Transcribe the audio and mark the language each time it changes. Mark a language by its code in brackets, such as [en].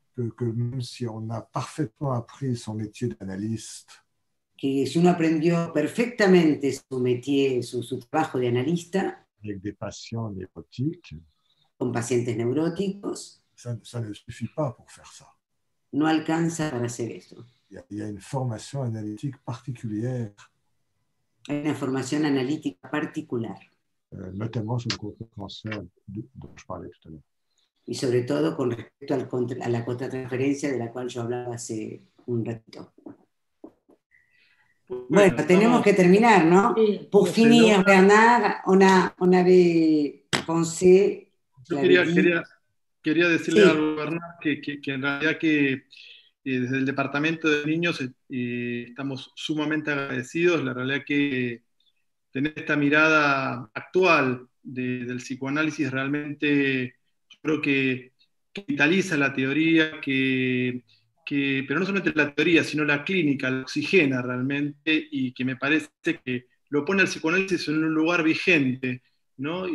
[fr] que même si on a parfaitement appris son métier d'analyste, [es] que si uno aprendió perfectamente su métier, su trabajo de analista, [fr] avec des patients neurotiques, [es] con pacientes neuróticos, [fr] ça ne suffit pas pour faire ça. [es] No alcanza para hacer eso. [fr] Il y a une formation analytique particulière. [es] Hay una formación analítica particular. [fr] Notamment sur le contre-transfert dont je parlais tout à l'heure. [es] Y sobre todo con respecto a la contratransferencia de la cual yo hablaba hace un ratito. Bueno, tenemos que terminar, ¿no? Sí. [fr] Pour finir, Bernard, on avait pensé... [es] Yo [fr] l'avait dit, [es] quería decirle Sí. algo, Bernard, que en realidad que desde el Departamento de Niños estamos sumamente agradecidos. La realidad que tener esta mirada actual del psicoanálisis realmente yo creo que vitaliza la teoría, pero no solamente la teoría, sino la clínica, la oxigena realmente, y que me parece que lo pone al psicoanálisis en un lugar vigente, ¿no?